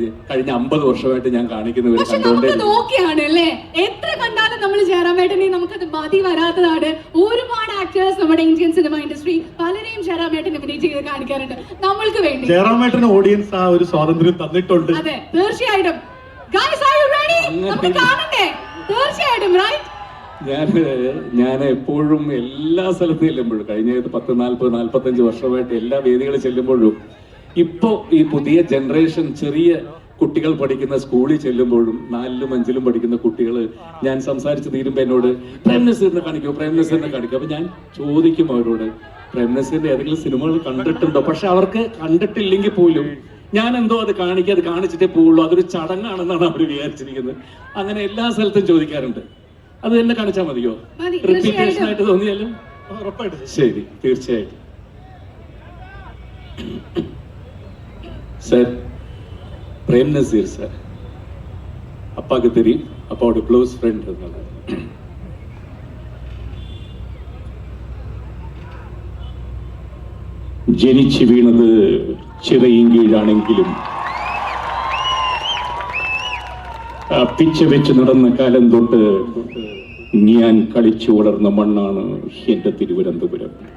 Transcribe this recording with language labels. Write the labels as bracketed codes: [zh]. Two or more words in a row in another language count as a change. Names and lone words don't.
[ml] കഴിഞ്ഞ 50 വർഷമായിട്ട് ഞാൻ കാണിക്കുന്നവരെ കണ്ടോണ്ടേ നോക്കിയാണല്ലേ. എത്ര കണ്ടാലും നമ്മൾ ജയറാമേട്ടനെ നമുക്കത് മതി വരാത്തതാണ്. ഒരുപാട് ആക്ടേഴ്സ് നമ്മുടെ [en] Indian cinema industry [ml] പലരെയും ജയറാമേട്ടനെ ഇമിറ്റേറ്റ് ചെയ്ത് കാണിക്കാറുണ്ട് നമ്മൾക്ക് വേണ്ടി. ജയറാമേട്ടന് ഓഡിയൻസ് ആ ഒരു സ്വാതന്ത്ര്യം തന്നിട്ടുണ്ട്. അതെ, തീർച്ചയായിട്ടും. [en] Guys, are you ready? [ml] നമുക്ക് കാണണ്ടേ? തീർച്ചയായിട്ടും, right? ഞാൻ എപ്പോഴും എല്ലാ സ്ഥലത്തും ചെല്ലുമ്പോഴും കഴിഞ്ഞ 40-45 വർഷമായിട്ട് എല്ലാ വേദികളിൽ ചെല്ലുമ്പോഴും ഇപ്പോ ഈ പുതിയ ജനറേഷൻ ചെറിയ കുട്ടികൾ പഠിക്കുന്ന സ്കൂളിൽ ചെല്ലുമ്പോഴും 4ലും 5ലും പഠിക്കുന്ന കുട്ടികൾ ഞാൻ സംസാരിച്ച് തീരുമ്പോ എന്നോട് പ്രേംനസീറിനെ കാണിക്കും. അപ്പൊ ഞാൻ ചോദിക്കും അവരോട്, പ്രേംനസീറിന്റെ ഏതെങ്കിലും സിനിമകൾ കണ്ടിട്ടുണ്ടോ? പക്ഷെ അവർക്ക് കണ്ടിട്ടില്ലെങ്കിൽ പോലും ഞാൻ എന്തോ അത് കാണിച്ചിട്ടേ പോവുള്ളൂ, അതൊരു ചടങ്ങാണെന്നാണ് അവർ വിചാരിച്ചിരിക്കുന്നത്. അങ്ങനെ എല്ലാ സ്ഥലത്തും ചോദിക്കാറുണ്ട്. അത് തന്നെ കാണിച്ചാൽ മതിയോ? റിപ്പീറ്റേഷൻ ആയിട്ട് തോന്നിയാലും ഉറപ്പായിട്ടും. ശരി, തീർച്ചയായിട്ടും. [ta] சார், பிரேம் நசீர் சார் அப்பாவுக்கு தெரியும், அப்பாவோட [en] close friend. [ml] அதனால ജനിച്ചു വീണത് ചിറയും കീഴാണെങ്കിലും പിച്ച വെച്ച് നടന്ന കാലം തൊട്ട് ഞാൻ കളിച്ചു വളർന്ന മണ്ണാണ് എന്റെ തിരുവനന്തപുരം.